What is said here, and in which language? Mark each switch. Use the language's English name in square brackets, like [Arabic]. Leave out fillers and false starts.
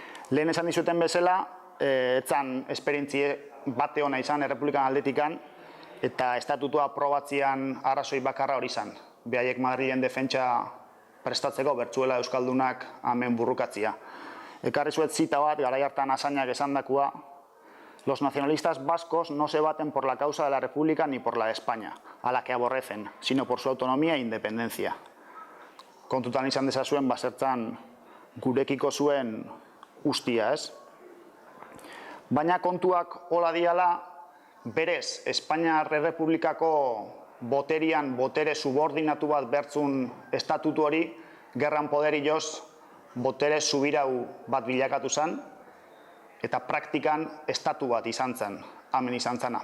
[Basque] Lehen esan dizuten bezala, etzan esperientzie bate hona izan Errepublikan aldetikan, eta estatutua aprobatzean arrazoi bakarra hori izan. Behaiek Madrilen defentsa prestatzeko bertzuela Euskaldunak hemen burrukatzia. Ekarri zuet zita bat, garai hartan asainak esandakua, [Spanish] los nacionalistas vascos no se baten por la causa de la República ni por la de España, a la que aborrecen, sino por su autonomía e independencia. [Basque] Kontutan izan dezazuen, bazertzan gurekiko zuen ustia, ez? Baina kontuak hola diala, berez, Espainiar Errepublikako boterian, botere subordinatu bat bertzun estatutu hori, gerran poderioz, botere subirau bat bilakatu zen, eta praktikan estatu bat izan zen, hemen izan zena.